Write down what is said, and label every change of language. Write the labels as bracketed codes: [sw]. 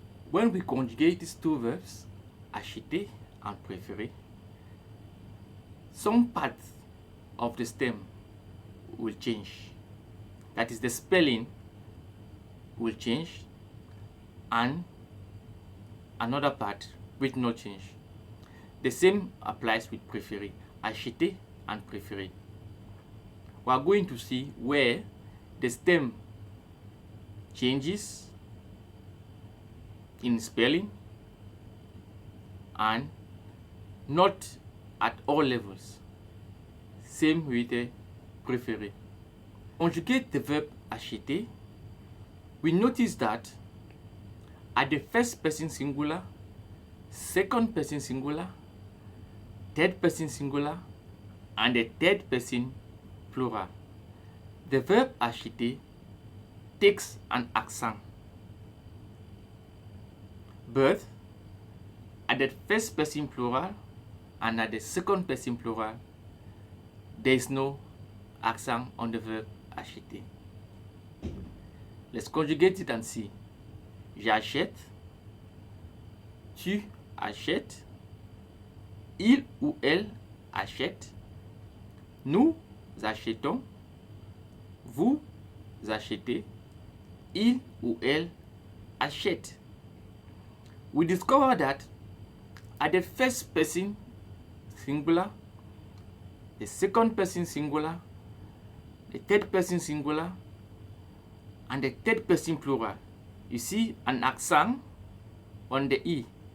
[en] When we conjugate these two verbs, acheter and préférer, some parts of the stem will change. That is, the spelling will change and another part will not change. The same applies with préférer, acheter and préférer. We are going to see where the stem changes in spelling and not at all levels. Same with the préférer. Conjugate the verb acheter, we notice that at the first person singular, second person singular, third person singular, and the third person plural, the verb acheter takes an accent. But at the first person plural and at the second person plural, there is no accent on the verb acheter. Let's conjugate it and see. [fr] J'achète, tu achètes, il ou elle achète, nous achetons, vous achetez, il ou elle achète. [en] We discover that at the first person singular, the second person singular, the third person singular, and the third person plural, you see an accent on the E.